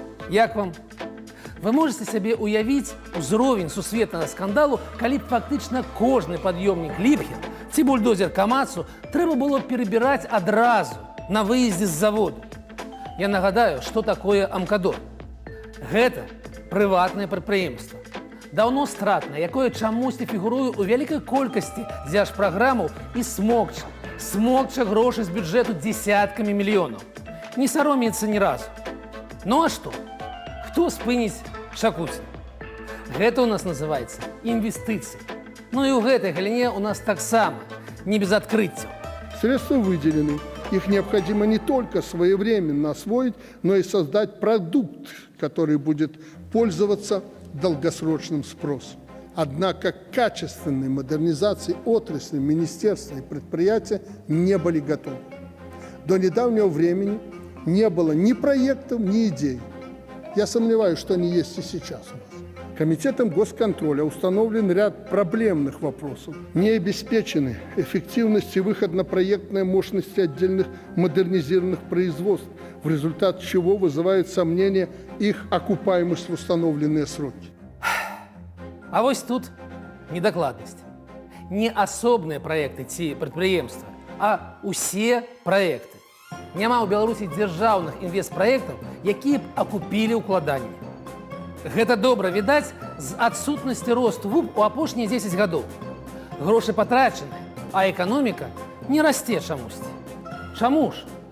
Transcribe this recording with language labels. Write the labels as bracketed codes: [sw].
[be] Як вам? [ru] Вы можете себе [be] уявіць узровень сусветнага скандалу, калі б фактычна кожны пад'ёмнік Ліпхен ці бульдозер Камацу трэба было перабіраць адразу на выездзе з заводу. Я нагадаю, што такое «Амкадор». Гэта прыватнае прадпрыемства. Даўно стратнае, якое чамусьці фігуруе ў вялікай колькасці дзяржпраграмаў і смокча, смокча гроши з бюджету десятками мільёнаў. Не саромеецца ні разу. Ну а што? Хто спыніць Шакуціна? Гэта у нас называецца інвестыцыі. Ну і ў гэтай галіне у нас таксама [ru] не без открытия. Средства выделены. Их необходимо не только своевременно освоить, но и создать продукт, который будет пользоваться долгосрочным спросом. Однако к качественной модернизации отрасли, министерства и предприятия не были готовы. До недавнего времени не было ни проектов, ни идей. Я сомневаюсь, что они есть и сейчас у нас. Комитетом госконтроля установлен ряд проблемных вопросов. Не обеспечены эффективность и выход на проектные мощности отдельных модернизированных производств, в результате чего вызывает сомнение их окупаемость в установленные сроки. [be] А вось тут недокладность. Не асобныя проекты ці прадпрыемства, а усе проекты. Няма ў Беларусі дзяржаўных інвестпраектаў, якія б акупілі ўкладанні. Гэта добра відаць з адсутнасці росту ВУП у апошнія 10 гадоў. Грошы патрачаны, а эканоміка не расце чамусьці. Чаму ж?